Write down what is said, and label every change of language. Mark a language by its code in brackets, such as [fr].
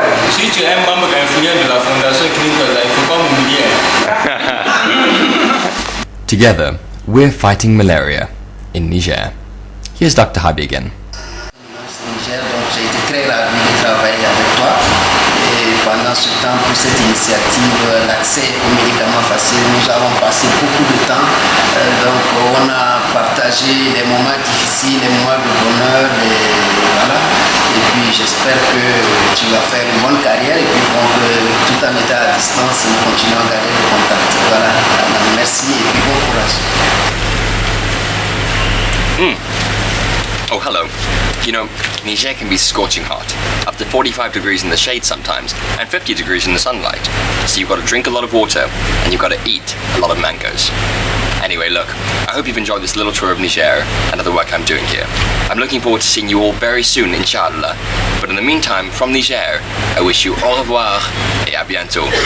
[fr] Si tu es un membre influent de la Fondation Clinton, il ne faut pas m'oublier. [en] Together, we're fighting malaria in Niger. Here's Dr. Habi again. [fr] Niger, donc j'ai été très ravi de travailler avec toi. Et pendant ce temps, pour cette initiative, l'accès aux médicaments faciles, nous avons passé beaucoup de temps. Donc on a partagé des moments difficiles, des moments de bonheur, voilà. Et puis j'espère que tu vas faire une bonne carrière et puis tout en étant à distance, nous continuons à garder le contact. Voilà, merci et puis bon courage. [en] Oh, hello. You know, Niger can be scorching hot, up to 45 degrees in the shade sometimes, and 50 degrees in the sunlight. So you've got to drink a lot of water, and you've got to eat a lot of mangoes. Anyway, look, I hope you've enjoyed this little tour of Niger and of the work I'm doing here. I'm looking forward to seeing you all very soon, inshallah. But in the meantime, from Niger, I wish you [fr] au revoir et à bientôt.